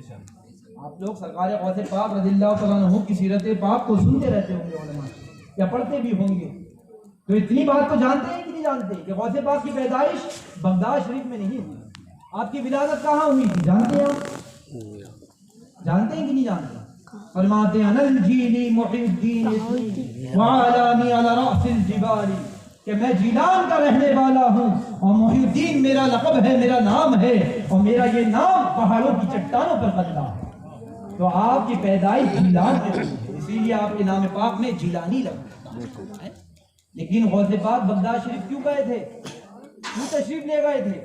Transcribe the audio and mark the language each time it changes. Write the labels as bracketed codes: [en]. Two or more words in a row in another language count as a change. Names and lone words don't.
[ur] آپ لوگ سرکار غوث پاک [ar] رضی اللہ تعالیٰ عنہ [ur] کی سیرت پاک کو سنتے رہتے ہوں گے علماء یا پڑھتے بھی ہوں گے، تو اتنی بات تو جانتے ہیں کہ نہیں جانتے کہ غوث پاک کی پیدائش بغداد شریف میں نہیں ہوئی۔ آپ کی ولادت کہاں ہوئی تھی جانتے ہیں آپ؟ جانتے ہیں کہ نہیں جانتے؟ فرماتے ہیں [ar] الجیلی محی الدین اسمی وعلامی علی رأس الجبال، [ur] کہ میں جیلان کا رہنے والا ہوں اور محی الدین میرا لقب ہے، میرا نام ہے، اور میرا یہ نام پہاڑوں کی چٹانوں پر بدلا ہے۔ تو آپ کی پیدائش جیلان میں ہوئی، اسی لیے آپ کے نام پاک میں جیلانی لگتا ہے۔ لیکن غوث پاک بغداد شریف کیوں گئے تھے، کیوں تشریف لے گئے تھے؟